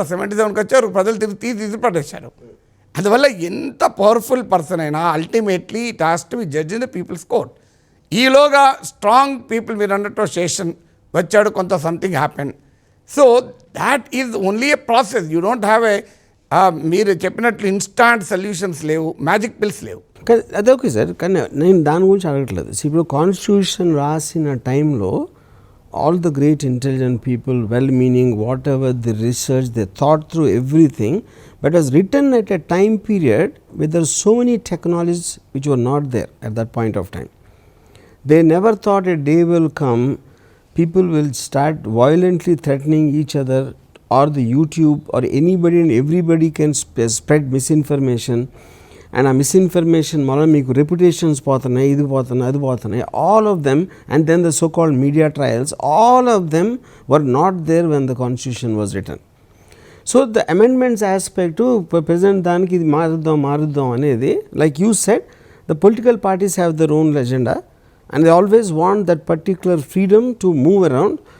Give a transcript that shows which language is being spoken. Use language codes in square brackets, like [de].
[te] 77కి వచ్చారు, ప్రజలు తీసి పడేశారు. అందువల్ల ఎంత పవర్ఫుల్ పర్సన్ అయినా [en] Ultimately it has to be judge in the people's court. [te] ఈలోగా స్ట్రాంగ్ పీపుల్ మీరు అన్నట్టు స్టేషన్ వచ్చాడు, కొంత [en] Something happen. So that is only a process. You don't have a [te] మీరు చెప్పినట్లు ఇన్స్టాంట్ సొల్యూషన్స్ లేవు, మ్యాజిక్ పిల్స్ లేవు. అదే ఓకే సార్. కానీ నేను దాని గురించి అడగట్లేదు. ఇప్పుడు కాన్స్టిట్యూషన్ రాసిన టైంలో [en] all the great intelligent people, well-meaning, whatever the research, they thought through everything, but it was written at a time period where there were so many technologies which were not there at that point of time. They never thought a day will come, people will start violently threatening each other, or the YouTube or anybody and everybody can spread misinformation. And a misinformation [te] వల్ల మీకు reputations పోతున్నాయి, ఇది పోతున్నాయి, అది పోతున్నాయి, [en] all of them. And then the so-called media trials, all of them were not there when the constitution was written. So the amendments aspect to present [te] దానికి ఇది మారుద్దాం అనేది, [en] like you said, the political parties have their own agenda and they always want that particular freedom to move around.